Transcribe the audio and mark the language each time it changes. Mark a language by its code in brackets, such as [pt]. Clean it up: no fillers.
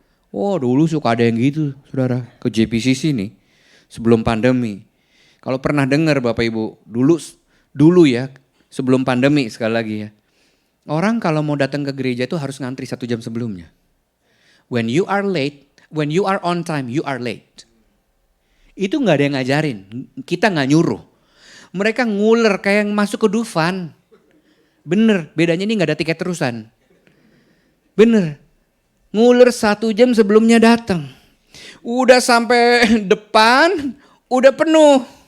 [id] Oh dulu suka ada yang gitu saudara, ke JPCC nih sebelum pandemi. Kalau pernah dengar Bapak Ibu, dulu ya sebelum pandemi sekali lagi ya. Orang kalau mau datang ke gereja itu harus ngantri 1 jam sebelumnya. [en] When you are on time, you are late. [id] Itu gak ada yang ngajarin, kita gak nyuruh. Mereka nguler kayak yang masuk ke Dufan. Bener, bedanya ini gak ada tiket terusan. Bener. Nguler 1 jam sebelumnya datang. Udah sampai depan, udah penuh.